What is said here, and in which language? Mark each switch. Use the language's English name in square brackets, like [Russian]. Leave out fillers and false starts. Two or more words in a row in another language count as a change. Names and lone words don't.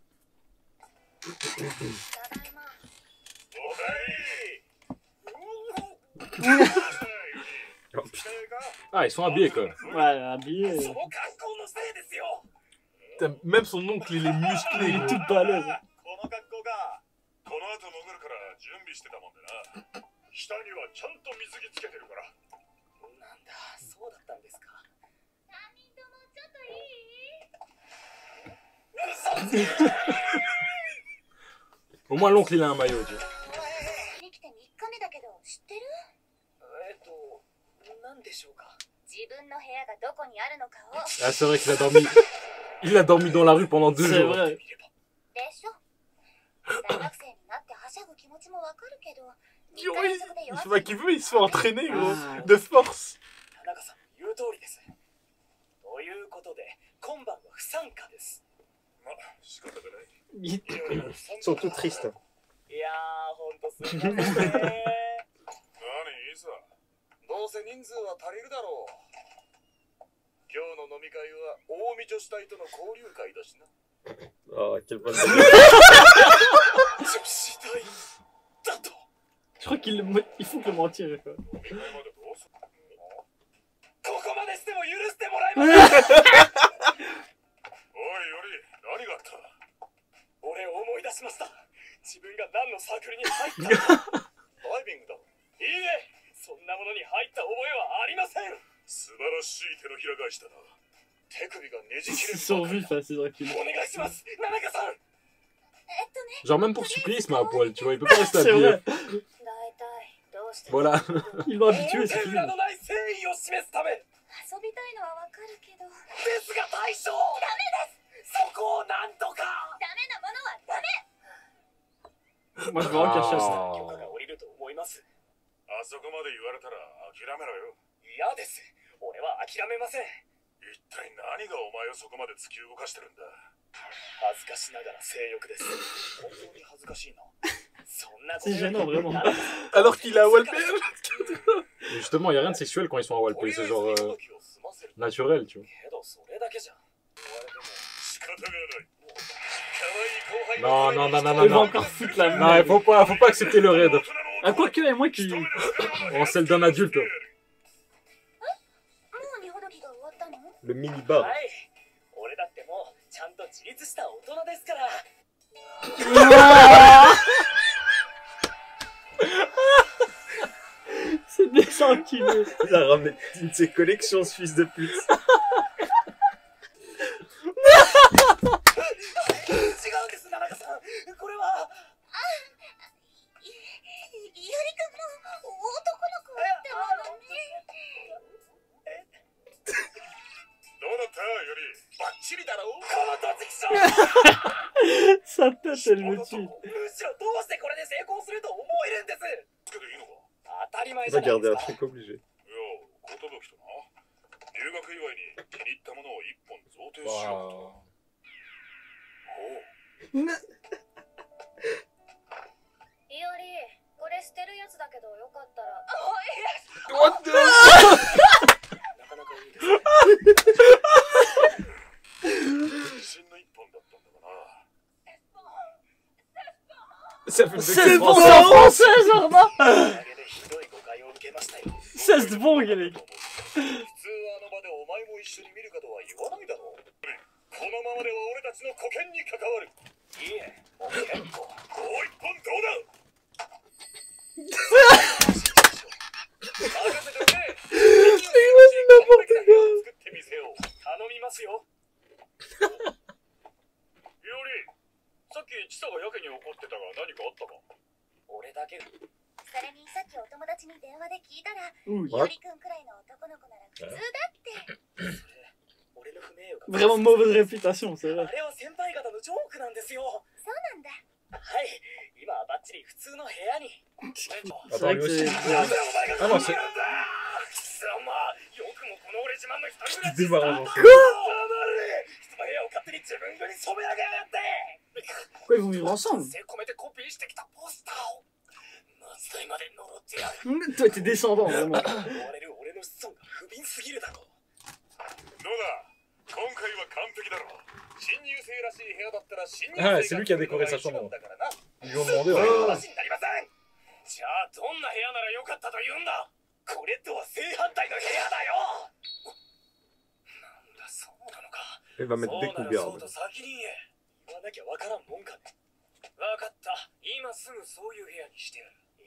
[French] Oh, putain. Ah, ils sont habillés quoi. Ouais, habillé. Putain, même son oncle, il est musclé. Il est gros. tout balèze. [Japanese] 下にはちゃんと水着つけてるから。なんだ、そうだったんですか。3人ともちょっといい？ [French] Au moins l'oncle il a un maillot, tu vois. [Japanese] 来て3日目だけど知ってる？なんでしょうか。自分の部屋がどこにあるのかを。 [French] Ah, c'est vrai qu'il a dormi. Il a dormi dans la rue pendant 2 C'est jours. vrai. [Japanese] でしょ。大学生になってはしゃぐ気持ちもわかるけど。 [French] Il fait pas qu'il veut, il se fait entraîner, gros. De force. [Japanese] 田中さん言う通りです。ということで、今晩は不参加です。まあ、仕方がない。 [French] Il est tout con. Ils sont tous tristes. [Japanese] いやー、ほんとすみませんね。何いいさ。どうせ人数は足りるだろう。今日の飲み会は近江女子隊との交流会だしな。 [French] Oh, quelle bonne. [Japanese] 女子隊だと。 [French] Je crois qu'il faut que le mentir. Quoi. [Japanese] 飲み会までどうする？ここまでしても許してもらえません。おいより、何があった？俺思い出しました。自分が何のサークルに入ったか。ダイビングだろ。いいえ、そんなものに入った覚えはありません。素晴らしい手のひら返しだな。手首がねじ切れ [French] Ils [Japanese] る [French] sont [Japanese] ばか [French] vus [Japanese] りだ。 [French] face aux reculs. [Japanese] お願いします、ナナカさん。 [French] Genre même pour supplier il se met à poil, tu vois, il peut pas rester C'est habillé. vrai. [Japanese] 大体どうして [French] Voilà. Ils l'ont habitué, c'est [Japanese] 表 [French] fini. [Japanese] 裏のない誠意を示すため。遊びたいのはわかるけど。ですが大将。ダメです。そこをなんとか。ダメなものはダメ。 [French] Moi je veux vraiment qu'il recherche ça. [Japanese] 許可が下りると思います。あそこまで言われたら諦めろよ。嫌です。俺は諦めません。一体何がお前をそこまで突き動かしてるんだ。恥ずかしながら性欲です。本当に恥ずかしいな。そんなこと [French] C'est gênant, vraiment. Alors qu'il a Walper. Justement, il y a rien de sexuel quand ils sont à Walpay, c'est genre naturel, tu vois. [Japanese] けどそれだけじゃん。言われても仕方がない。 [French] Non, non, non, non, Il non, va non. encore foutre la Non, il faut pas accepter le raid. Ah, quoique, et moi qui. En celle d'un adulte. [Japanese] もう荷ほどきが終わったの？ [French] Le mini-bar. [Japanese] はい。俺だってもうちゃんと自立した大人ですから。 [French] C'est des enculés. Il a ramené une de ses collections, ce fils de pute. [Japanese] 違うんです、ナナカさん。これは。ゆりくんも男の子ってものね。どうだったより。バッチリだろう。この突き傷。 [French] Sa tête, elle me tue. [Japanese] むしろどうしてこれで成功すると思えるんです。つけていいのか？当たり前じゃない [French] Regardez [Japanese] で [French] un [Japanese] すか。 [French] truc obligé. [Japanese] いや、寿とな。留学祝いに気に入ったものを一本贈呈しようと。いおり、これ捨てるやつだけどよかったら。 [English] What the? [Japanese] なかなかいいですね。自信の一本だったんだがな。 [French] Ça fait C'est bon, c'est en français, genre, non? [Japanese] おかげでひどい誤解を受けましたよ。 [French] C'est de bon, Guélec. [Japanese] 普通はあの場でお前も一緒に見るかとは言わないだろう。このままでは俺たちの保険に関わる。いいえ、もう結構。もう一本どうだ。任せてくれ。作ってみせよう。頼みますよ。いおり、さっきチサがやけに怒ってたが何かあったか？俺だけ。それにさっきお友達に電話で聞いたら、 [French] Ouh, [Japanese] いおりくんくらいの男の子なら普通だって。俺の不名誉が。 [French] vraiment mauvaise réputation, c'est [Japanese] あ [French] vrai. [Japanese] れは先輩方のジョークなんですよ。そうなんだ。はい、今はバッチリ普通の部屋に。 [French] C'est Attends, vrai lui que aussi. c'est. [Japanese] あ、まあ、c'est... 貴様、よくもこの俺自慢の一人暮らし。 [French] démarrant. [Japanese] 人の部屋を勝手に自分風に染め上げやがって。 [French] Pourquoi ils vont vivre ensemble? [Japanese] 背込めてコピーしてきたポスターを。末代まで呪ってやる。 [French] Toi, t'es descendant, vraiment. [Japanese] 追われる俺の子孫が不憫すぎるだろう。どうだ。今回は完璧だろう。新入生らしい部屋だったら新入生 [French] Ah, [Japanese] が [French] c'est lui qui a décoré sa chambre. [Japanese] だからな。 [French] Ils lui ont demandé. [Japanese] 話になりません。じゃあどんな部屋ならよかったと言うんだ。これとは正反対の部屋だよ。なんだそうなのか。 [French] Il va mettre des [Japanese] そうな [French] coups [Japanese] らそう [French] garde. [Japanese] と先に言え。言わなきゃわからんもんかね。わかった。今すぐそういう部屋にしてやる。い